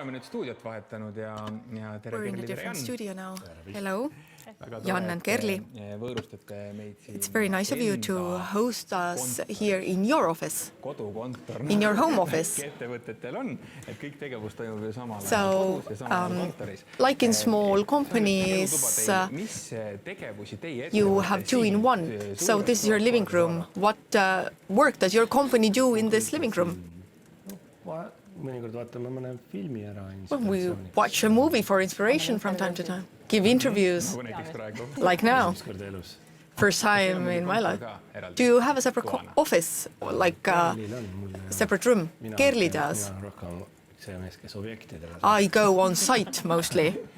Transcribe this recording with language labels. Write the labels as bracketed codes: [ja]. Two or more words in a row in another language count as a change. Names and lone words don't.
[et] stuudiot vahetanud ja tere [en] We're in a [et] Kerli, tere [en] different [et] Jan. [en] studio now. Hello, [et] Väga tore, [en] Jan and Kerli. [et] Võõrustate meid siin [en] It's very nice of you to host us here in your office, [et] kodukontor. [en] in your home office. [et] Ettevõtetel on, et kõik tegevus toimub ju samal [en] So, [et] kodus ja samal kontoris. [en] like in small companies, [et] Mis tegevusi teie [en] you have two in one. So this is your living room. What work does your company do in this living room? [et] Mõnikord vaatame mõne filmi ära. [en] Well, we watch a movie for inspiration from time to time. Give interviews, like now. First time in my life. Do you have a separate office, like a separate room? Kerli does. I go on site mostly.